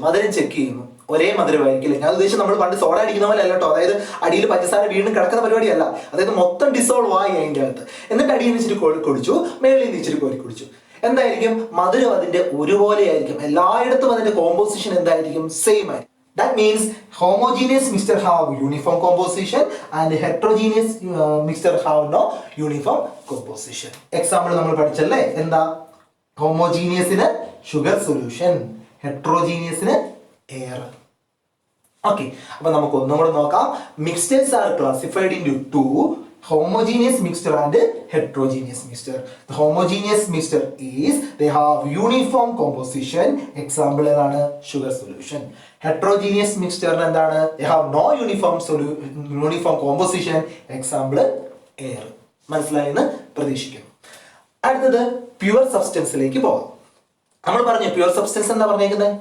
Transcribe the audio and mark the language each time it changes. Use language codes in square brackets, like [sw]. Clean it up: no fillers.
[ml] മധുരം ചെക്ക് ചെയ്യുന്നു, ഒരേ മധുരമായിരിക്കില്ല. ഞാൻ ഉദ്ദേശിച്ച് നമ്മൾ പണ്ട് സോഡ അടിക്കുന്ന പോലെ അല്ല കേട്ടോ. അതായത് അടിയിൽ പഞ്ചസാര വീണ്ടും കിടക്കുന്ന പരിപാടിയല്ല. അതായത് മൊത്തം ഡിസോൾവ് ആയി അതിൻ്റെ അകത്ത്. എന്നിട്ട് അടിയിൽ നിന്ന് ഇച്ചിരി കുടിച്ചു, മേളിൽ നിന്ന് ഇച്ചിരി കോരി കുടിച്ചു. എന്തായിരിക്കും? മധുരം അതിന്റെ ഒരുപോലെ ആയിരിക്കും. എല്ലായിടത്തും അതിന്റെ കോമ്പോസിഷൻ എന്തായിരിക്കും? സെയിം ആയിരിക്കും. [en] That means homogeneous mixture have uniform composition and heterogeneous mixture have no uniform composition. [ml] Example നമ്മൾ പഠിച്ചല്ലേ? എന്താ? ഹോമോജീനിയസിന് ഷുഗർ സൊല്യൂഷൻ, ഹെട്രോജീനിയസിന് എയർ. ഓക്കെ, അപ്പൊ നമുക്ക് ഒന്നും കൂടെ നോക്കാം. [en] Mixtures are classified into 2, homogeneous mixture and heterogeneous mixture. The homogeneous mixture is they have uniform composition. [ml] Example എന്താണ്? [en] sugar solution. Heterogeneous mixture [ml] എന്താണ്? [en] they have no uniform composition. Example air. [ml] മനസ്സിലായെന്ന് പ്രതീക്ഷിക്കുന്നു. അടുത്തത് പ്യുവർ സബ്സ്റ്റൻസിലേക്ക് പോകാം. നമ്മൾ പറഞ്ഞു പ്യുവർ സബ്സ്റ്റൻസ് എന്താ പറഞ്ഞേക്കുന്നത്?